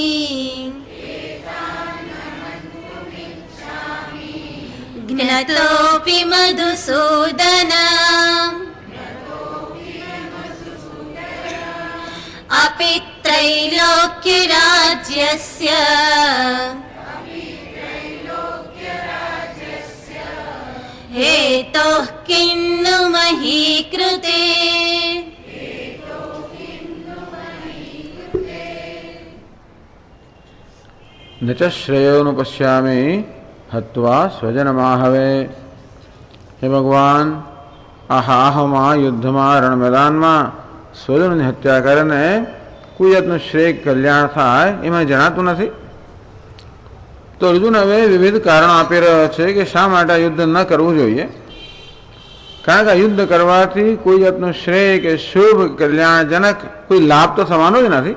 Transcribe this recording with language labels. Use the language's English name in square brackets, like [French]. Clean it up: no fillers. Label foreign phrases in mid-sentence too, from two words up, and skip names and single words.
[Sanskrit] ज्ञतोऽपि मधुसूदन अपि त्रैलोक्यराज्यस्य हेतोः किन्नु मही कृते। न च श्रेयोनुपश्यामि हत्वा स्वजनमाहवे। [Hindi] हे भगवान, [Gujarati] આહાહમાં યુદ્ધમાં રણ મેદાનમાં સ્વજનની હત્યા કરીને કોઈ જાતનું શ્રેય કલ્યાણ થાય એમાં જણાતું નથી. તો અર્જુન હવે વિવિધ કારણો આપી રહ્યો છે કે શા માટે યુદ્ધ ન કરવું જોઈએ. કારણ કે યુદ્ધ કરવાથી કોઈ જાતનું શ્રેય કે શુભ કલ્યાણજનક કોઈ લાભ તો થવાનો જ નથી.